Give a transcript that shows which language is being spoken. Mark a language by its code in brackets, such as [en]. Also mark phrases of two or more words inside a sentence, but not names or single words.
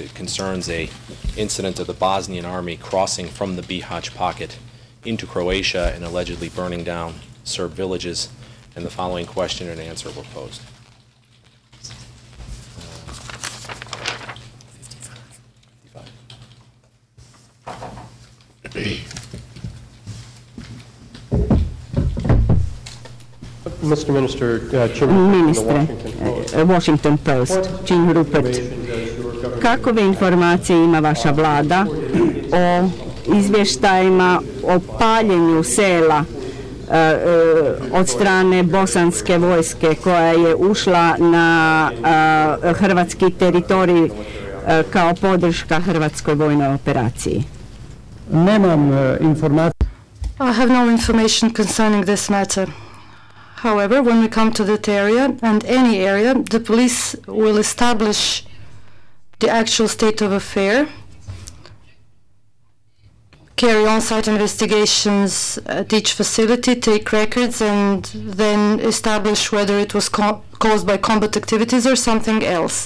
[en] It concerns an incident of the Bosnian army crossing from the Bihać pocket into Croatia and allegedly burning down Serb villages, and the following question and answer were posed. Mr. Minister, [hr] Ministre, Washington Post, Jean Rupert. Kakove informacije ima vaša vlada o izvještajima o paljenju sela od strane bosanske vojske koja je ušla na hrvatski teritorij kao podrška hrvatskoj vojnoj operaciji? Nemam informacije. [en] I have no information concerning this matter. However, when we come to that area, and any area, the police will establish the actual state of affair, carry on-site investigations at each facility, take records, and then establish whether it was caused by combat activities or something else.